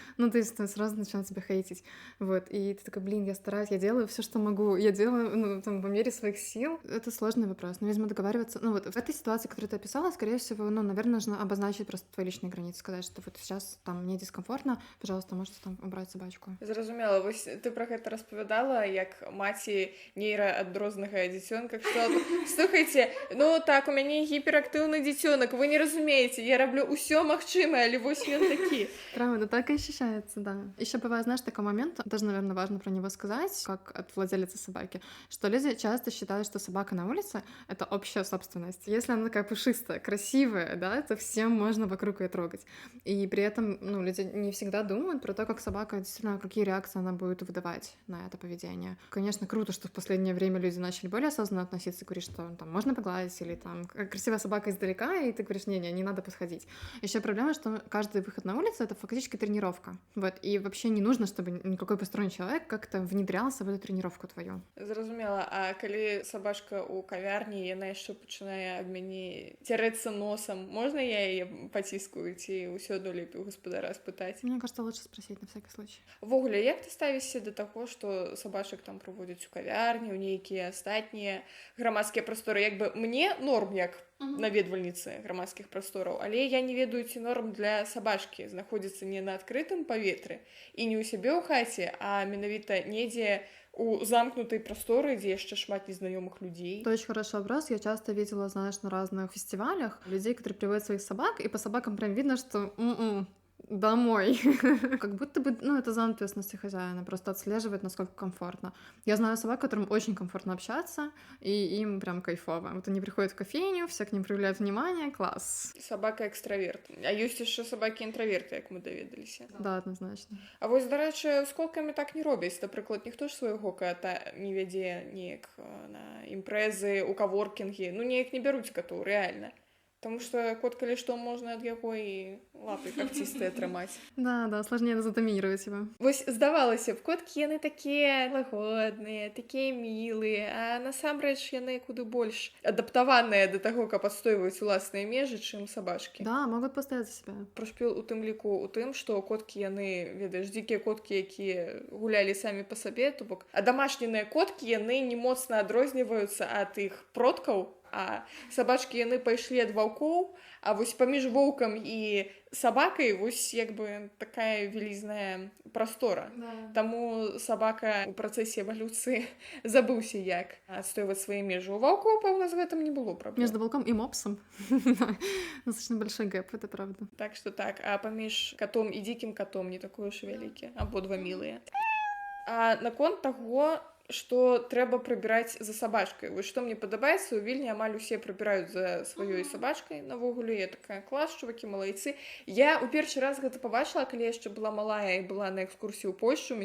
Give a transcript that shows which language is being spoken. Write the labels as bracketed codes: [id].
[ru] Ну, то есть сразу начинают себя хейтить. Вот. И ты такая: блин, я стараюсь, я делаю все, что могу. Я делаю, ну, там, по мере своих сил. Это сложный вопрос. Но, видимо, договариваться... Ну, вот в этой ситуации, которую ты описала, скорее всего, ну, наверное, нужно обозначить просто твои личные границы. Сказать, что вот сейчас там мне дискомфортно, пожалуйста, можете там убрать собачку. [be] Зразумела. Вось ты про гэта распавядала, як маці нейраадрознага дзіцёнка, што сказала, слухайте, ну так, у мяне гіперактыўны дзіцёнак, вы не разумееце, я раблю ўсё магчымае, але вось ён такі. [ru] Правда, так и ощущается, да. Еще бывает, знаешь, такой момент, тоже, наверное, важно про него сказать, как от владелицы собаки, что люди часто считают, что собака на улице — это общая собственность. Если она такая пушистая, красивая, да, то всем можно вокруг ее трогать. И при этом, ну, люди не всегда думают про то, как собака, действительно, какие реакции она будет выдавать на это поведение. Конечно, круто, что в последнее время люди начали более осознанно относиться, говорить, что там можно погладить, или там красивая собака издалека, и ты говоришь, не надо подходить. Еще проблема, что каждый выход на улицу — это фактически тренировка. Вот, и вообще не нужно, чтобы никакой посторонний человек как-то внедрялся в эту тренировку твою. [be] Зразумела, а калі сабачка ў кавярні, яна яшчэ пачынае ад мяне цярэцца носам, можна я яе паціскаю, ці ўсё адно лепей у гаспадара спытаць? [ru] Мне кажется, лучше спросить на всякий случай. [be] Увогуле, як ты ставішся да таго, што сабачак там праводзяць у кавярні, у нейкія астатнія грамадскія прасторы? Як бы мне норм як наведвальніцы грамадскіх прастораў, але я не ведаю, ці норм для сабачкі знаходзіцца не на адкрытым паветры і не ў сябе ў хаце, а менавіта недзе у замкнутой прасторы, где яшчэ шмат незнаёмых людей. [ru] Это очень хороший вопрос. Я часто видела, знаешь, на разных фестивалях людей, которые приводят своих собак, и по собакам прям видно, что домой. Как будто бы, ну, это зона ответственности хозяина, просто отслеживает, насколько комфортно. Я знаю собак, которым очень комфортно общаться, и им прям кайфово. Вот они приходят в кофейню, все к ним проявляют внимание, класс. Собака экстраверт. [be] А ёсць яшчэ собакі інтраверты, як мы даведаліся. [ru] Да, однозначно. [be] А вось, дарэчы, з коткамі так не робяць. Напрыклад, ніхто ж свайго кота не вядзе неяк на імпрэзы, у каворкінгі. Ну, неяк не бяруць котоў, рэальна. [ru] Потому что кот, [be] калі што, можна ад яго і лапы когцістыя атрымаць. [ru] Да, сложнее задоминировать его. [be] Вось здавалася б, коткі яны такія лагодныя, такія мілыя, а насамрэч яны куды больш адаптаваныя да таго, каб адстойваць уласныя межы, чым сабачкі. [ru] Да, могут постоять за себя. [be] Прашпіл у тым ліку у тым, што коткі яны, ведаеш, дзікія коткі, якія гулялі самі па сабе, то бок, а дамашнія коткі яны не моцна адрозніваюцца ад іх продкаў, а сабачкі яны пайшлі ад ваўкоў, а вось паміж воўкам і сабакай вось як бы такая вялізная прастора. Да. Таму сабака ў працэсе эвалюцыі забыўся, як адстойваць свае межы. У ваўкоў, пэўна, з гэтым не было праблем. [ru] Между волком и мопсом достаточно большой гэп, это правда. [be] Так што так, а паміж катом і дзікім катом не такое ж вялікі, абодва мілыя. А наконт таго, што трэба прыбіраць за сабачкай. Вось што мне падабаецца, у Вільні амаль усе прыбіраюць за сваёй сабачкай. Навогуле, я такая, клас, чувакі, малайцы. Я ў першы раз гэта пабачыла, калі яшчэ была малая і была на экскурсіі ў Польшчу.